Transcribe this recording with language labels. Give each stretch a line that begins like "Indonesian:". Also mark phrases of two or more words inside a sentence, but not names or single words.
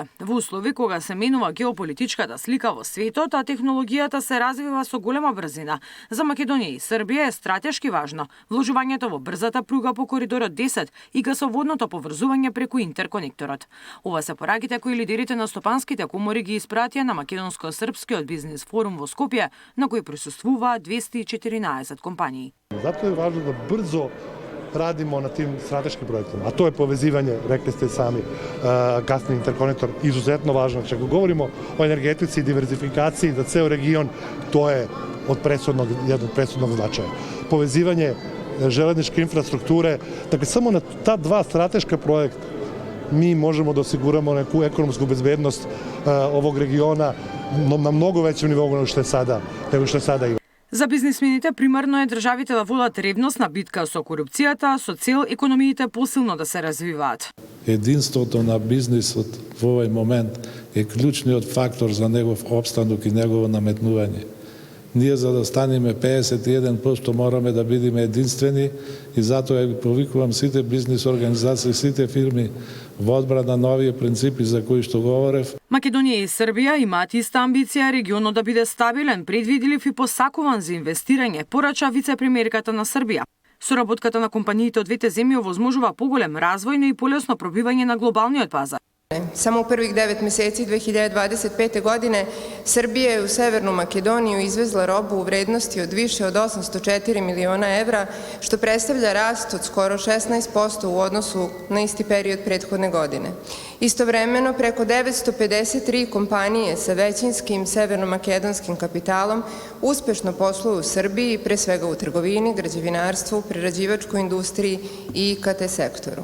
Macedonian: Во услови кога се менува геополитичката слика во светот, а технологијата се развива со голема брзина, за Македонија и Србија е стратешки важно вложувањето во брзата пруга по коридорот 10 и гасоводното поврзување преку интерконекторот. Ова се пораките кои лидерите на стопанските комори ги испратија на Македонско-српскиот бизнис форум во Скопје, на кој присуствуваат 214 компании.
Serbian: Zato je važno da brzo radimo na tim strateškim projektima, a to je povezivanje, rekli ste sami, gasni interkonektor, izuzetno važno. Ako govorimo o energetici i diverzifikaciji za ceo region, to je jednog presudnog značaja. Povezivanje železničke infrastrukture, dakle samo na ta dva strateška projekta mi možemo da osiguramo neku ekonomsku bezbednost ovog regiona na mnogo većem nivou nego što je sada ima.
Macedonian: За бизнисмените примарно е државите да водат ревностна битка со корупцијата, со цел економиите посилно да се развиваат. Единството на бизнисот во овој момент е клучниот фактор за негов опстанок и негово наметнување. Ние за да станеме 51% мораме да бидеме единствени и затоа ја повикувам сите бизнис организации, сите фирми во одбрана на овие принципи за кои што говорев. Македонија и Србија имаат иста амбиција регионот да биде стабилен, предвидлив и посакуван за инвестирање, порача вице-премиерката на Србија. Соработката на компаниите од двете земји овозможува поголем развој, но и полесно пробивање на глобалниот пазар.
Serbian: Samo u prvih 9 meseci 2025. godine Srbija je u Severnu Makedoniju izvezla robu u vrednosti od više od 804 miliona evra, što predstavlja rast od skoro 16% u odnosu na isti period prethodne godine. Istovremeno, preko 953 kompanije sa većinskim severnomakedonskim kapitalom uspešno posluju u Srbiji, pre svega u trgovini, građevinarstvu, prerađivačkoj industriji i IKT sektoru.